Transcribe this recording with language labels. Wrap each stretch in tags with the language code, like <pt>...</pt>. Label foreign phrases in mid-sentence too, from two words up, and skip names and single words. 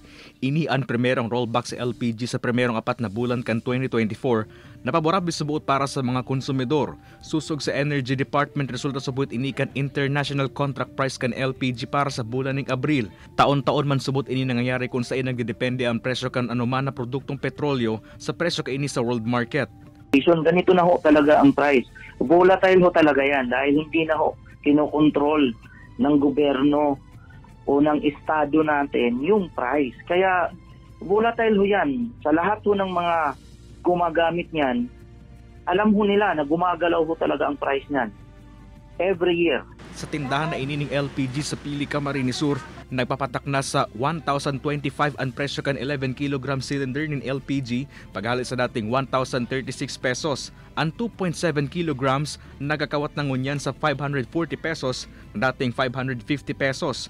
<bik>Ini ang primerong rollback sa LPG sa primerong 4 na bulan kan 2024 na paborable subuot para sa mga konsumidor. Susog sa Energy Department, resulta subuot ini kan</bik> <en>international contract price</en> <bik>kan LPG para sa bulan ng Abril. Taon-taon man subot ini nangyayari kung saan nagdedepende ang presyo kan anuman na produktong petrolyo sa presyo kaini sa</bik> <en>world market.</en> <tl>Ganito na ho talaga ang price. Volatile ho talaga yan dahil hindi na ho kinokontrol ng gobyerno o ng estado natin yung price. Kaya volatile ho yan. Sa lahat ho ng mga gumagamit niyan, alam ho nila na gumagalaw ho talaga ang price niyan</tl> <en>every year.</en> <bik>Sa tindahan na inining LPG sa Pili, Camarines Sur, nagpapatak na sa 1,025 ang presyo kan 11 kg cylinder ng LPG, paghalit sa dating 1,036 pesos. Ang 2.7 kg nagakawat ng ngunyan sa 540 pesos, dating 550 pesos.</bik>